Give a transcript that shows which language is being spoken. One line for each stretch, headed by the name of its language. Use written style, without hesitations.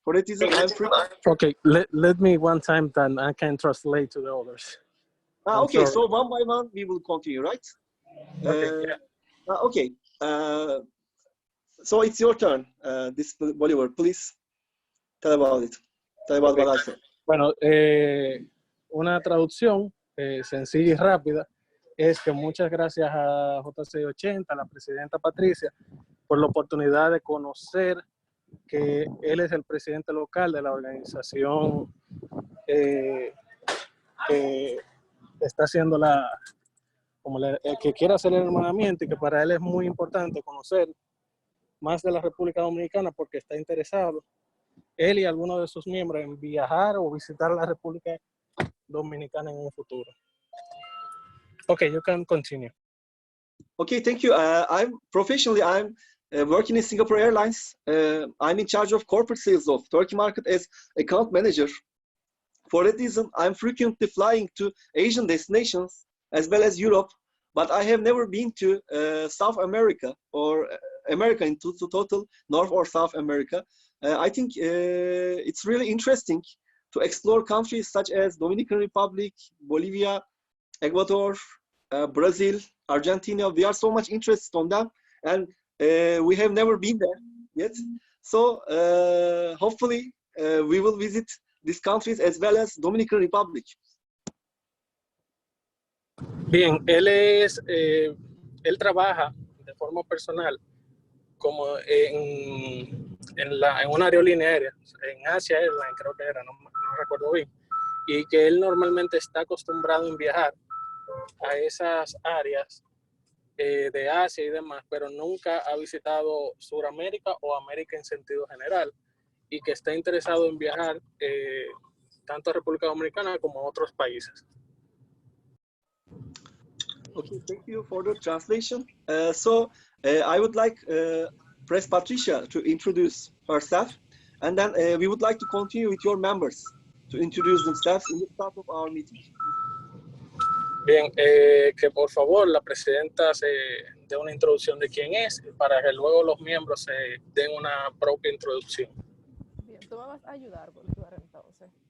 English: For that reason, I'm free. Okay, let me one time, then I can translate to the others. Okay, so one by one, we will continue, right? Okay. Okay. So it's your turn, this Bolivar. Please tell about it. Tell about what I said.
Spanish: Bueno, una traducción sencilla y rápida es que muchas gracias a JCI 80, a la presidenta Patricia, por la oportunidad de conocer que él es el presidente local de la organización que está haciendo que quiere hacer el hermanamiento, y que para él es muy importante conocer más de la República Dominicana porque está interesado, él y algunos de sus miembros, en viajar o visitar la República Dominicana en un futuro.
English: Okay, you can continue. Okay, thank you. I'm working in Singapore Airlines. I'm in charge of corporate sales of Turkey market as account manager. For that reason, I'm frequently flying to Asian destinations as well as Europe, but I have never been to South America or America in total, North or South America. I think it's really interesting to explore countries such as Dominican Republic, Bolivia, Ecuador, Brazil, Argentina. We are so much interested on them, and we have never been there yet. So hopefully we will visit these countries as well as Dominican Republic.
Spanish: Bien, él trabaja de forma personal como en una aerolínea aérea, en Asia Airlines creo que era, no recuerdo bien, y que él normalmente está acostumbrado en viajar a esas áreas de Asia y demás, pero nunca ha visitado Sudamérica o América en sentido general, y que está interesado en viajar tanto a República Dominicana como a otros países.
English: Okay, thank you for the translation. I would like Press Patricia to introduce herself, and then we would like to continue with your members to introduce themselves in the start of our meeting.
Spanish: Bien, que por favor la presidenta se dé una introducción de quién es, para que luego los miembros se den una propia introducción. Bien, tú me vas a ayudar, entonces.